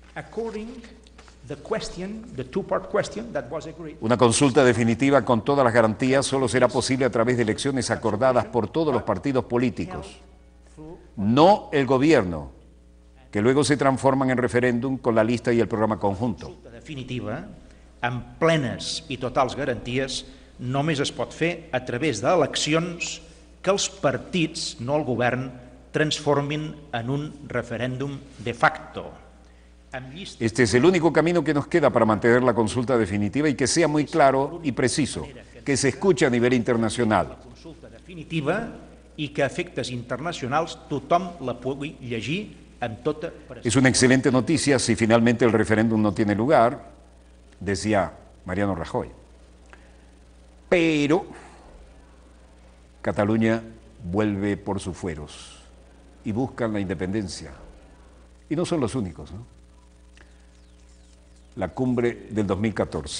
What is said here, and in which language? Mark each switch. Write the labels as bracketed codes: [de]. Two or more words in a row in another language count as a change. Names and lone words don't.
[es] Una consulta definitiva con todas las garantías solo será posible a través de elecciones acordadas por todos los partidos políticos, no el gobierno, que luego se transforman en referéndum con la lista y el programa conjunto. [ca] La consulta definitiva, amb plenes i totals garanties, només es pot fer a través d'eleccions que els partits, no el govern, transformin en un referèndum de facto. [es] Este es el único camino que nos queda para mantener la consulta definitiva y que sea muy claro y preciso, que se escuche a nivel internacional. [ca] La consulta definitiva i que a efectes internacionals tothom la pugui llegir amb tota precisió. [es] Es una excelente noticia si finalmente el referéndum no tiene lugar, decía Mariano Rajoy. Pero Cataluña vuelve por sus fueros y buscan la independencia. Y no son los únicos, ¿no? La cumbre del 2014.